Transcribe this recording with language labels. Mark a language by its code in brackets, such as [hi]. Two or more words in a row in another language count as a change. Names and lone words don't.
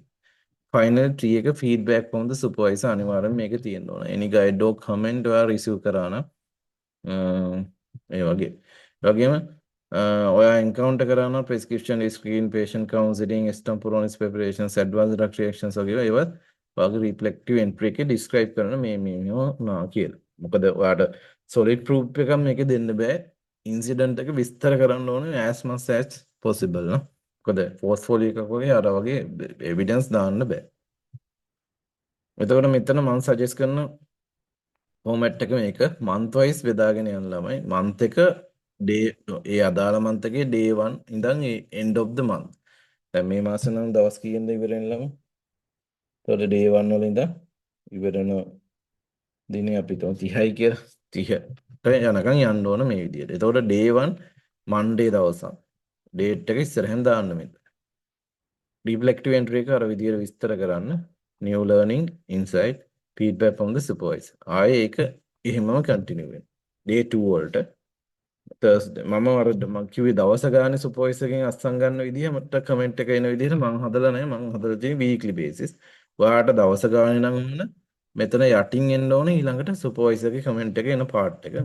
[si] final 3 එක [en] feedback from the supervisor [si] අනිවාර්යෙන් මේකේ තියෙන්න ඕන. [en] any guide or comment [si] ඔයා receive කරා නම් ඒ වගේ. ඒ වගේම ඔයා එන්කවුන්ටර් කරන [en] prescription screen patient counseling extemporaneous preparations advanced drug reactions [si] වගේ ඒවත් ඔයාගේ [en] reflective entry [si] එකේ describe කරන මේ කියලා. මොකද ඔයාට [en] solid proof [si] එකක් මේකේ දෙන්න බෑ. incident එක විස්තර කරන්න ඕනේ [en] as much as possible [si] නේද? මොකද portfolio එකක් වගේ අර වගේ evidence දාන්න බෑ. එතකොට මෙතන මම suggest කරන format එක මේක [en] month wise [si] බෙදාගෙන යන ළමයි month එක ඩේ ඒ අදාළ month එකේ day 1 ඉඳන් ඒ [en] end of the month. [si] දැන් මේ මාසේ නම් දවස් කීයෙන්ද ඉවර වෙනලම? එතකොට day 1 වල ඉඳන් ඉවර වෙන දිනේ අපි තුන් 30යි කියලා 30ට යනකම් යන්න ඕන මේ විදිහට. එතකොට day 1 Monday දවසක්. date එක ඉස්සරහෙන් දාන්න මෙතන. [en] reflective entry [si] එක අර විදිහට විස්තර කරන්න. [en] new learning insight feedback from the supervisor. [si] ආයේ ඒක එහෙමම continue වෙනවා. day 2 වලට තර්ස්ඩේ මම කිව්වේ දවස ගානේ සුපර්වයිසර් එකෙන් අස්සම් ගන්න විදිහ මට කමෙන්ට් එක එන විදිහට මම හදලා නැහැ මම හදලා තියෙන්නේ [en] weekly basis. [si] ඔයාට දවස ගානේ නම් ඕන මෙතන යටින් එන්න ඕනේ ඊළඟට සුපර්වයිසර්ගේ කමෙන්ට් එක එන පාර්ට් එක.